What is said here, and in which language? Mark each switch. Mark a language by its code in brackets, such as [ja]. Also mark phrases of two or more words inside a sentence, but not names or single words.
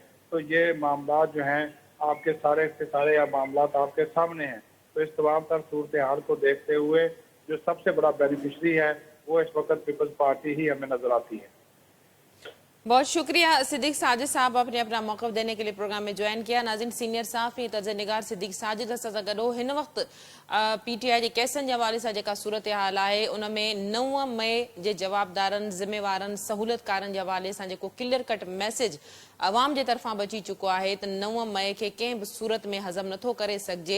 [ur] تو یہ معاملات جو ہیں آپ کے سارے یا معاملات آپ کے سامنے ہیں. تو اس تمام تر صورتحال کو دیکھتے ہوئے جو سب سے بڑا بینیفیشری ہے وہ اس وقت پیپلز پارٹی ہی ہمیں نظر آتی ہے. بہت شکریہ صدیق ساجد صاحب, آپ نے اپنا موقف دینے کے لیے پروگرام میں جوائن کیا. ناظرین, سینئر صحافی طرز نگار [sd] صدیق ساجد सां गॾो हिन वक़्तु PTI जे केसनि जे हवाले सां जेका सूरत-हाल आहे उन में 9 मई जे जवाबदारनि, ज़िम्मेवारनि, सहूलियतकारनि जे हवाले सां जेको [en] clear cut message [sd] अवाम जे तरफ़ां बची चुको आहे त 9 मई खे कंहिं बि सूरत में हज़म नथो करे सघिजे.